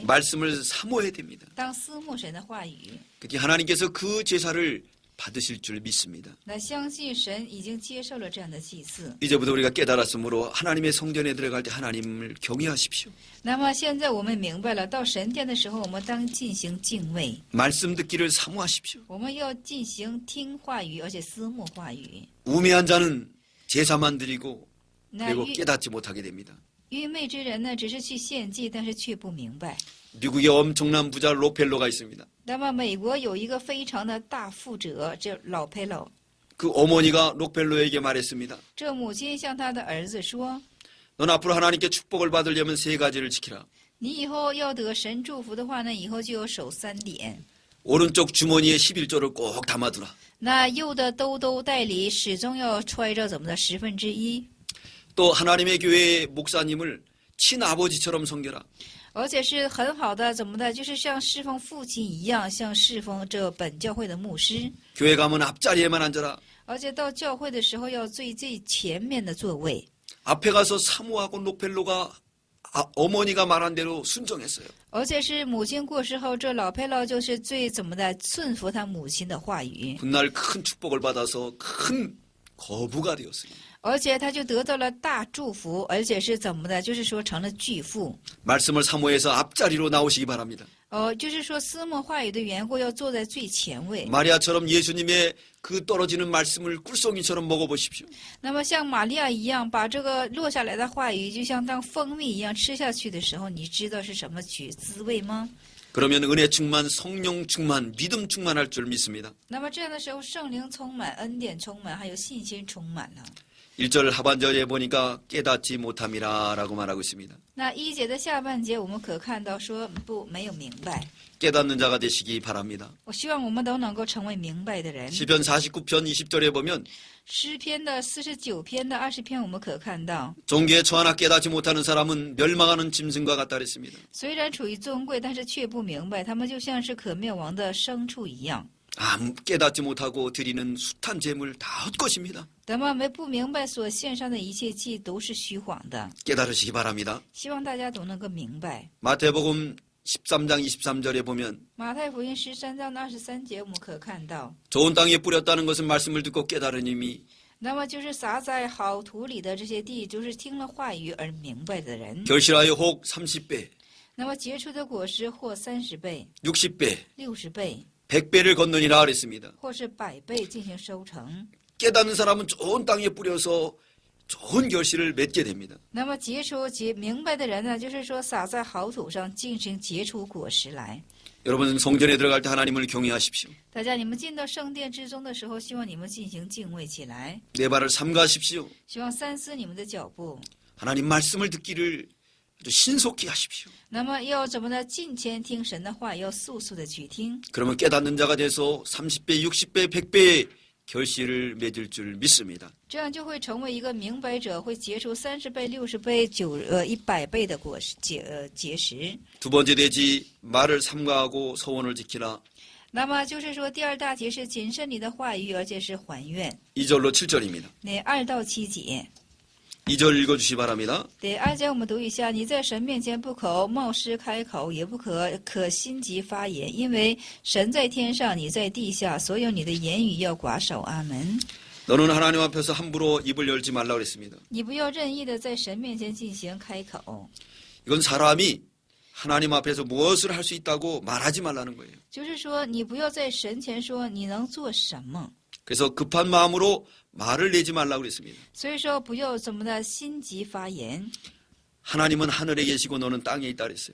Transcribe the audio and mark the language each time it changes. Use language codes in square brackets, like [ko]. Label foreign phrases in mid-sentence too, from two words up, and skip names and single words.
[ko] 말씀을 사모해야 됩니다. [zh] 当思慕神的话语。 [ko] 그렇게 하나님께서 그 제사를 받으실 줄 믿습니다. [zh] 那相信神已经接受了这样的祭祀。 [ko] 이제부터 우리가 깨달았으므로 하나님의 성전에 들어갈 때 하나님을 경외하십시오. [zh] 那么现在我们明白了，到神殿的时候，我们当进行敬畏， [ko] 말씀 듣기를 사모하십시오. [zh] 我们要进行听话语，而且思慕话语。 [ko] 우매한 자는 제사만 드리고 那 그리고 깨닫지 못하게 됩니다. [zh] 愚昧之人呢，只是去献祭，但是却不明白。 [ko] 미국에 엄청난 부자 록펠러가 있습니다. [zh] 那么美国有一个非常的大富者，这老佩老， [ko] 그 어머니가 록펠러에게 말했습니다. [zh] 这母亲向他的儿子说 [ko] 넌 앞으로 하나님께 축복을 받으려면 세 가지를 지키라. ：“ [zh] 你以后要得神祝福的话呢，以后就要守3点。 [ko] 오른쪽 주머니에 11조를 꼭 담아두라. [zh] 那右的兜兜袋里始终要揣着怎么的1/10， [ko] 또 하나님의 교회의 목사님을 친아버지처럼 섬겨라. [zh] 而且是很好的怎么的，就是像侍奉父亲一样，像侍奉这本教会的牧师。 [ko] 교회 가면 앞자리에만 앉아라. [zh] 而且到教会的时候要最前面的座位。 [ko] 앞에 가서 사모하고 록펠러가 어머니가 말한 대로 순종했어요. [zh] 而且是母亲过世后，这老佩老就是最怎么的顺服他母亲的话语， [ko] 훗날 큰 축복을 받아서 큰 거부가 되었어요. [zh] 而且他就得到了大祝福，而且是怎么的，就是说成了巨富。 [ko] 말씀을 사모해서 앞자리로 나오시기 바랍니다. [zh] 就是说思慕话语的缘故，要坐在最前位。 [ko] 마리아처럼 예수님의 그 떨어지는 말씀을 꿀송이처럼 먹어보십시오. [zh] 那么像玛利亚一样，把这个落下来的话语，就像当蜂蜜一样吃下去的时候，你知道是什么滋味吗？ [ko] 그러면 은혜 충만, 성령 충만, 믿음 충만할 줄 믿습니다. [zh] 那么这样的时候，圣灵充满，恩典充满，还有信心充满了。 [ko] 1절 하반절에 보니까 깨닫지 못함이라라고 말하고 있습니다. [zh] 那1节的下半节，我们可看到说不没有明白。 [ko] 깨닫는 자가 되시기 바랍니다. [zh] 我希望我们都能够成为明白的人。 [ko] 시편 49편 20절에 보면 [zh] 诗篇的49篇的20篇，我们可看到， [ko] 종교에 처하나 깨닫지 못하는 사람은 멸망하는 짐승과 같다 그랬습니다. [zh] 虽然处于尊贵，但是却不明白，他们就像是可灭亡的牲畜一样。 [ko] 깨닫지 못하고 드리는 숱한 재물 다 헛것입니다. [zh] 那么没不明白所献上的一切祭都是虚谎的。 [ko] 깨달으시기 바랍니다. [zh] 希望大家都能够明白。 [ko] 마태복음 13장 23절에 보면 [zh] 马太福音13章的23节，我们可看到， [ko] 좋은 땅에 뿌렸다는 것은 말씀을 듣고 깨달은 이미 [zh] 那么就是撒在好土里的这些地，就是听了话语而明白的人。 [ko] 결실하여 혹 30배, [zh] 那么结出的果实或30倍、 [ko] 60배, [zh] 60倍， [ko] 100배를 걷느니라 그랬습니다. [zh] 或是100倍进行收成。 [ko] 깨닫는 사람은 좋은 땅에 뿌려서 좋은 결실을 맺게 됩니다. [zh] 那么明白的人呢，就是说撒在好土上进行结出果实来。 [ko] 여러분 성전에 들어갈 때 하나님을 경외하십시오. [zh] 大家，你们进到圣殿之中的时候，希望你们进行敬畏起来， [ko] 내 발을 삼가하십시오. [zh] 希望三思你们的脚步。 [ko] 하나님 말씀을 듣기를 아주 신속히 하십시오. [zh] 那么要怎么呢？近前听神的话，要速速的去听。 [ko] 그러면 깨닫는 자가 돼서 30배, 60배, 100배의 결실을 맺을 줄 믿습니다. [zh] 这样就会成为一个明白者，会结出30倍、60倍、100倍的果实结实。 [ko] 두 번째 대지 말을 삼가하고 서원을 지키라. [zh] 那么就是说，第二大节是谨慎你的话语，而且是还愿。 [ko] 2절로 7절입니다. [zh] 那2到7节， [ko] 2절 읽어주시 바랍니다. [zh] 对2节我们读一下：你在神面前不可冒失开口，也不可心急发言，因为神在天上，你在地下，所有你的言语要寡守。阿门。 [ko] 너는 하나님 앞에서 함부로 입을 열지 말라 그랬습니다. [zh] 你不要任意的在神面前进行开口， [ko] 이건 사람이 하나님 앞에서 무엇을 할 수 있다고 말하지 말라는 거예요. [zh] 就是说你不要在神前说你能做什么。 [ko] 그래서 급한 마음으로 말을 내지 말라고 그랬습니다. [zh] 所以说不要怎么的心急发言， [ko] 하나님은 하늘에 계시고 너는 땅에 있다 그랬어요.